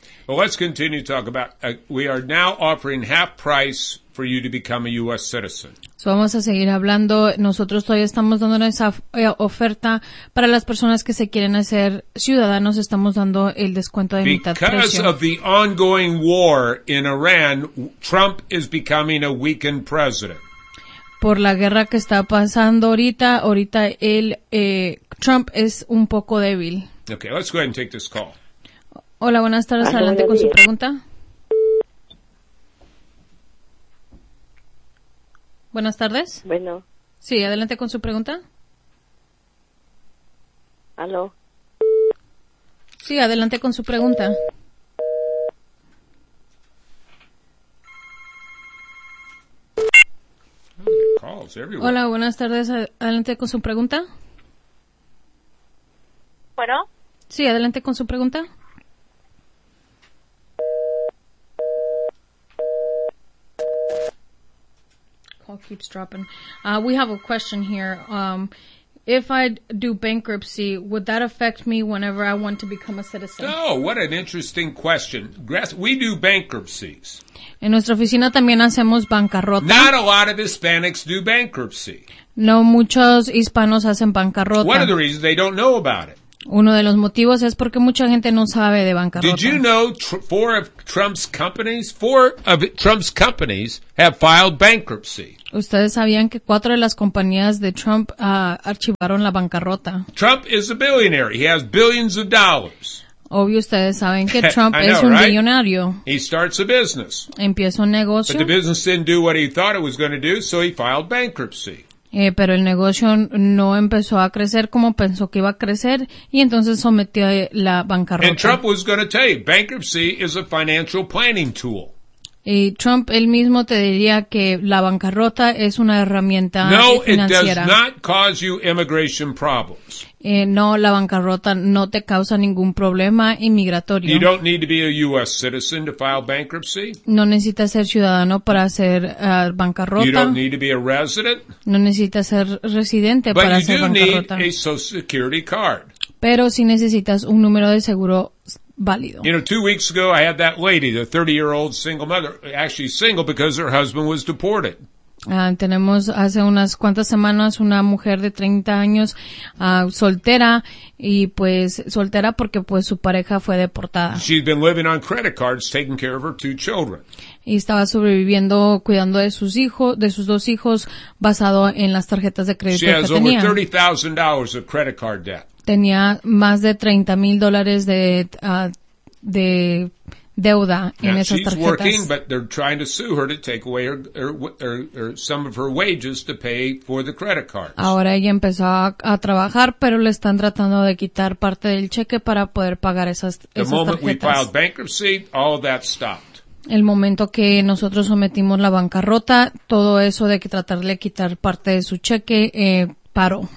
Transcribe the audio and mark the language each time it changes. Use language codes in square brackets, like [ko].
[en] Well, let's continue to talk about, we are now offering half price for you to become a U.S. citizen. [es] So vamos a seguir hablando. Nosotros todavía estamos dando esa oferta para las personas que se quieren hacer ciudadanos. Estamos dando el descuento de [en] because [es] mitad precio. [en] Because of the ongoing war in Iran, Trump is becoming a weakened president. [es] Por la guerra que está pasando ahorita Trump es un poco débil. [en] Okay, let's go ahead and take this call. [es] Hola, buenas tardes. Adelante con su pregunta. Buenas tardes. Bueno. Sí, adelante con su pregunta. Aló. Sí, adelante con su pregunta. [en] Calls everywhere. [es] Hola, buenas tardes. Adelante con su pregunta. Bueno. Sí, adelante con su pregunta. [en] Call keeps dropping. We have a question here. If I do bankruptcy, would that affect me whenever I want to become a citizen? Oh, what an interesting question. We do bankruptcies. [es] En nuestra oficina también hacemos bancarrota. [en] Not a lot of Hispanics do bankruptcy. [es] No muchos hispanos hacen bancarrota. [en] One of the reasons they don't know about it. [es] Uno de los motivos es porque mucha gente no sabe de bancarrota. [en] Did you know four of Trump's companies have filed bankruptcy? [es] Ustedes sabían que cuatro de las compañías de Trump archivaron la bancarrota. [en] Trump is a billionaire. He has billions of dollars. [es] Obvio, ustedes saben que Trump es un millonario. [en] He starts a business. [es] Empieza un negocio. [en] But the business didn't do what he thought it was going to do, so he filed bankruptcy. [es] Pero el negocio no empezó a crecer como pensó que iba a crecer y entonces sometió a la bancarrota. [en] And Trump was going to tell you, bankruptcy is a financial planning tool. [es] Y Trump él mismo te diría que la bancarrota es una herramienta financiera. [en] No, it does not cause you immigration problems. [es] No, la bancarrota no te causa ningún problema inmigratorio. [en] You don't need to be a U.S. citizen to file bankruptcy. [es] No necesitas ser ciudadano para hacer bancarrota. [en] You don't need to be a resident. [es] No necesitas ser residente [en] But [es] para hacer bancarrota. [en] But you do need a Social Security card. [es] Pero si necesitas un número de seguro válido. [en] You know, 2 weeks ago I had that lady, the 30-year-old single mother, actually single because her husband was deported. [es] Tenemos hace unas cuantas semanas una mujer de 30 años soltera y pues soltera porque pues su pareja fue deportada. [en] She's been living on credit cards taking care of her two children. [es] Y estaba sobreviviendo cuidando de sus hijos, de sus dos hijos basado en las tarjetas de crédito que tenía. [en] She has over $30,000 of credit card debt. [es] Tenía más de $30,000 de deuda en [en] Now, [es] esas tarjetas. [en] She's working, but they're trying to sue her to take away her some of her wages to pay for the credit cards. [es] Ahora ella empezó a trabajar, pero le están tratando de quitar parte del cheque para poder pagar esas tarjetas. [en] The moment we filed bankruptcy, all that stopped. [es] El momento que nosotros sometimos la bancarrota, todo eso de que tratarle de quitar parte de su cheque paró.